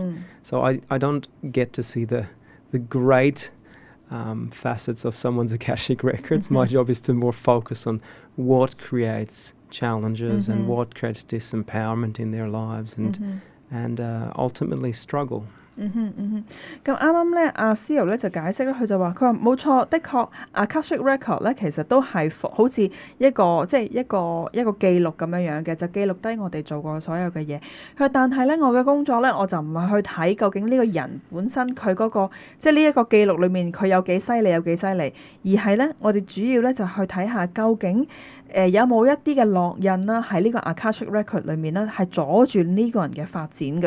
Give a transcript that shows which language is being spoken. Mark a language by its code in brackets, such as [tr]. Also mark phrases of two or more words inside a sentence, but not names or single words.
[en] So I don't get to see the great facets of someone's Akashic records. My job is to more focus on what creates challenges and what creates disempowerment in their lives and ultimately struggle. [yue] 咁啱啱咧，阿 Zeo 咧就解釋咧，佢就話：佢話冇錯，的確 [en] Akashic record [yue] 咧其實都係好似一個即係一個記錄咁樣嘅，就記錄低我哋做過所有嘅嘢。佢話但係咧，我嘅工作咧，我就唔係去睇究竟呢個人本身佢嗰個即係呢一個記錄裏面佢有幾犀利有幾犀利，而係咧我哋主要咧就去睇下究竟有冇一啲嘅烙印啦喺呢個 [en] Akashic record [yue] 裏面咧係阻住呢個人嘅發展嘅。